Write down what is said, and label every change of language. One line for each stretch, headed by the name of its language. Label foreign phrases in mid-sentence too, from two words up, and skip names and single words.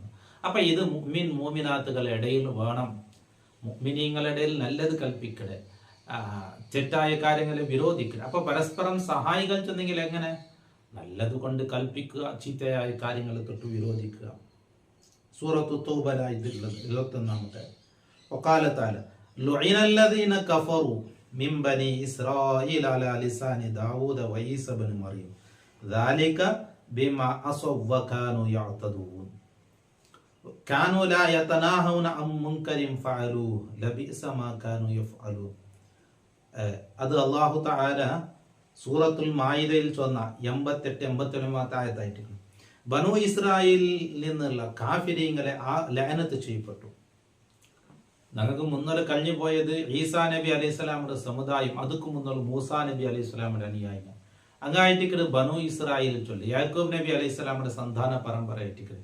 Malayalam: അപ്പൊ ഇത് മുഅ്മിൻ മുഅ്മിനാത്തുകളുടെ ഇടയിൽ വേണം. മുഅ്മിനീങ്ങളുടെ ഇടയിൽ നല്ലത് കൽപ്പിക്കടെ, തെറ്റായ കാര്യങ്ങളെ വിരോധിക്കുക. അപ്പൊ പരസ്പരം സഹായികൾ ചെന്നെങ്കിൽ എങ്ങനെ? നല്ലത് കൊണ്ട് കൽപ്പിക്കുക, ചീത്തയായ കാര്യങ്ങളെ തൊട്ട് വിരോധിക്കുക. സൂറത്തു തൗബയിലാണ് ഇതുള്ളത്, 21-ാമത്തെ.
Arabic: وقال تعالى لعن الذين كفروا من بني إسرائيل على لسان داود وعيسى بن مريم ذلك بما عصوا وكانوا يعتدون كانوا لا يتناهون عن منكر فعلوه لبئس ما كانوا يفعلون.
Malayalam: അത്
Arabic: الله تعالى
Malayalam: സൂറത്തുൽ മായിദയിൽ ചൊന്ന 88-89 ആയത്തായിട്ട് ബനു ഇസ്രായേലിൽ നിന്നുള്ള കാഫിരീങ്ങളെ ആ ലഅനത്ത് ചെയ്യപ്പെട്ടു. ഞങ്ങൾക്ക് മുന്നോട്ട് കഴിഞ്ഞു പോയത് ഈസാ നബി
Arabic: عليه السلام
Malayalam: സമുദായം, അതുക്ക് മുന്നോട്ട് മൂസാ നബി
Arabic: عليه السلام
Malayalam: അനുയായികൾ അങ്ങായിട്ടിക്കട് ബനു ഇസ്രായേലിൽ ചൊല്ലി യാക്കൂബ് നബി
Arabic: عليه السلام
Malayalam: സന്താന പരമ്പരയായിട്ടിക്കട്.